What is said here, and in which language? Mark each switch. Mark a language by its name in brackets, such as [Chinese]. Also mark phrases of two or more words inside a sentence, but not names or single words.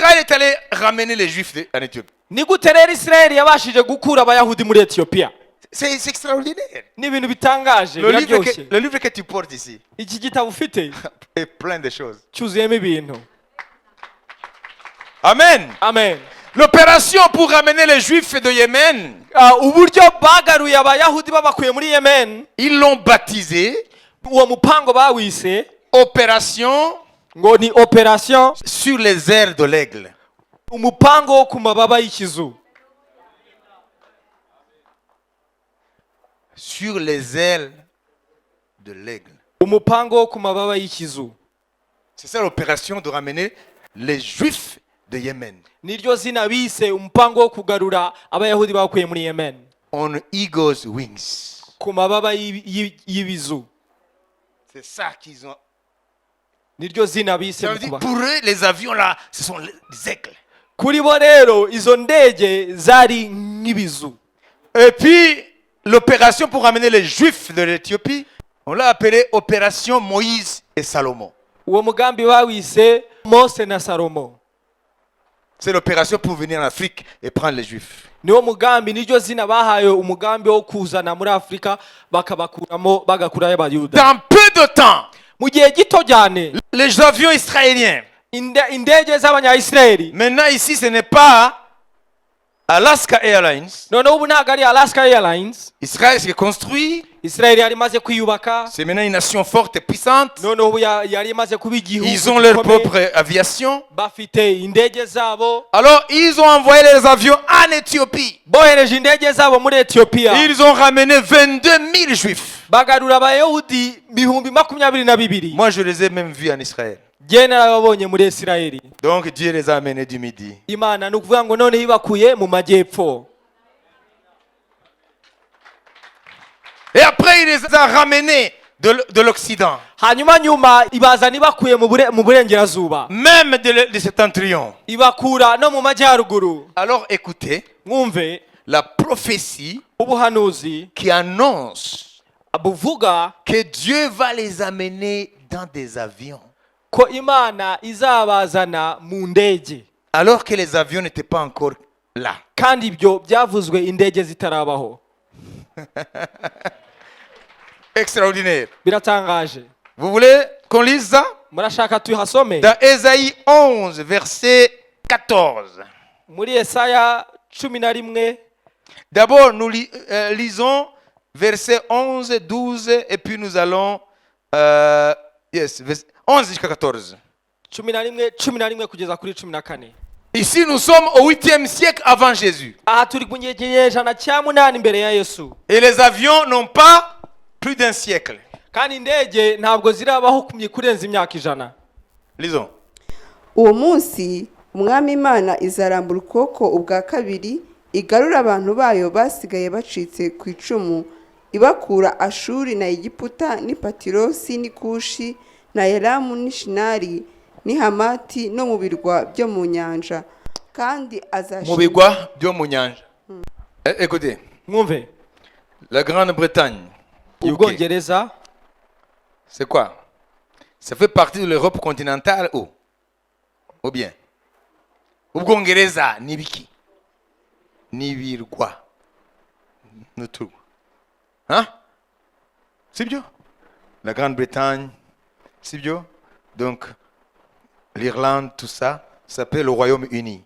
[French] est allé ramener les Juifs en Éthiopie? [Kinyarwanda] ni gute rero Israeli yabashije gukura abayahudi muri Ethiopia? [French] C'est extraordinaire. [Kinyarwanda] Ni ibintu bitangaje biraryoshye. [French] Le livre que tu portes ici [Kinyarwanda] Iki gitabo ufite [French] est plein de choses. [Kinyarwanda] cyuzuyemo ibintu. Amen. Amen. [French] L'opération pour ramener les Juifs de Yémen, [Kinyarwanda] uburyo bagaruye abayahudi babakuye muri Yemen, [French] ils l'ont baptisé [Kinyarwanda] uwo mupango bawise [French] opération [Kinyarwanda] ngo ni operation [French] sur les ailes de l'aigle. [Kinyarwanda] umupango wo ku mababa y'ikizu. [French] Sur les ailes de l'aigle. [Kinyarwanda] Umupango wo ku mababa y'ikizu. [French] C'est ça l'opération de ramener les Juifs de Yémen. [Kinyarwanda] Niryo zina bise umupango wo kugarura abayahudi bakuye muri Yemen. [English] On eagle's wings. [Kinyarwanda] Ku mababa y'ibizu. [French] C'est ça qu'ils ont. [Kinyarwanda] Niryo zina bise [French] Ça veut dire, [Kinyarwanda] kuba. [French] pour eux, les avions là, ce sont les aigles. [Kinyarwanda] Kuri bo rero izo ndege zari nk'ibizu. [French] Et puis, l'opération pour ramener les Juifs de l'Éthiopie, on l'a appelée opération Moïse et Salomon. [Kinyarwanda] Uwo mugambi bawise Mose na Salomo. [French] C'est l'opération pour venir en Afrique et prendre les Juifs. [Kinyarwanda] Niwo mugambi niryo zina bahaye umugambi wo kuzana muri Afrika bakabakuramo bagakurayo abayuda. [French] Dans peu de temps, [Kinyarwanda] Mu gihe gito cyane [French] les avions israéliens. [Kinyarwanda] indege z'abanya-Israeli. [French] Maintenant ici, ce n'est pas Alaska Airlines. [Kinyarwanda] Noneho ubu ntabwo ari Alaska Airlines. [French] Israël s'est construit. [Kinyarwanda] Israeli yari imaze kwiyubaka. [French] C'est maintenant une nation forte et puissante. [Kinyarwanda] Noneho ubu yari imaze kuba igihugu. [French] Ils ont leur propre aviation. [Kinyarwanda] Bafite indege zabo. [French] Alors, ils ont envoyé les avions en Éthiopie. [Kinyarwanda] Bohereje indege zabo muri Ethiopia. [French] Ils ont ramené 22 000 Juifs. [Kinyarwanda] Bagarura abayahudi 22,000. [French] Moi, je les ai même vus en Israël. [Kinyarwanda] Jye narababonye muri Israeli. [French] Donc, Dieu les a amenés du midi. [Kinyarwanda] Imana ni ukuvuga ngo none ibakuye mu majyepfo. [French] Et après, il les a ramenés de l'Occident. [Kinyarwanda] Hanyuma nyuma ibazana ibakuye mu burengerazuba. [French] Même de Septentrion. [Kinyarwanda] Ibakura no mu majyaruguru. [French] Alors, écoutez, [Kinyarwanda] Mwumve [French] la prophétie [Kinyarwanda] ubuhanuzi [French] qui annonce [Kinyarwanda] buvuga [French] que Dieu va les amener dans des avions. [Kinyarwanda] ko Imana izabazana mu ndege. [French] Alors que les avions n'étaient pas encore là. [Kinyarwanda] Kandi ibyo byavuzwe indege zitarabaho. [French] Extraordinaire. [Kinyarwanda] Biratangaje. [French] Vous voulez qu'on lise ça? [Kinyarwanda] Murashaka tuhasome? [French] Dans Ésaïe 11, verset 14. [Kinyarwanda] Muri Yesaya 11. [French] D'abord, nous lisons verset 11, 12, et puis nous allons... 11 jusqu'à 14. [Kinyarwanda] 11 kugeza kuri 14. [French] Ici, nous sommes au 8e siècle avant Jésus. [Kinyarwanda] Aha turi ku kinyejana cya 8 imbere ya Yesu. [French] Et les avions n'ont pas plus d'un siècle. [Kinyarwanda] Kandi indege ntabwo zirabaho kurenza imyaka 100. [French] Lisons. [Kinyarwanda] Uwo munsi umwami Imana izarambura ukuboko ubwa kabiri igarura abantu bayo basigaye bacitse ku icumu ibakura Ashuri na Egiputa ni Patirosi ni Kushi na Elamu ni Shinari ni Hamati no mu birwa byo mu nyanja kandi mu bigwa byo mu nyanja. Écoutez, Mwumve. [French] la Grande-Bretagne, [Kinyarwanda] Ubwongereza, [French] c'est quoi? Ça fait partie de l'Europe continentale ou bien? [Kinyarwanda] Ubwongereza ni biki? Ni birwa. Nutu. [French] Hein? C'est bien. La Grande-Bretagne, c'est bien. Donc, l'Irlande, tout ça, s'appelle le Royaume-Uni.